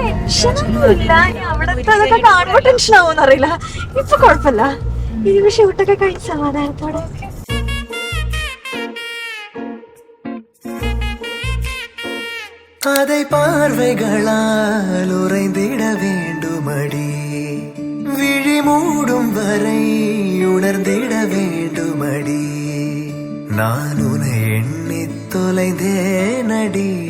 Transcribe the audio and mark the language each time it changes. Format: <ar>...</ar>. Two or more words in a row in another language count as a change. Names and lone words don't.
<ml>ടെൻഷനൊന്നുമില്ല. അവിടത്തെ അതൊക്കെ കാണുമ്പോ ടെൻഷൻ ആവുമെന്ന് അറിയില്ല. ഇപ്പൊ കുഴപ്പമില്ല. ഇത് ഷൂട്ടൊക്കെ കഴിഞ്ഞ് സമാധാനത്തോടെ</ml> <ta>அதை பார்வைகளால் உறைந்திட வேண்டுமடி விழி மூடும் வரை உணர்ந்திட வேண்டுமடி நான் உன்னை எண்ணி தொலைந்தேனடி</ta>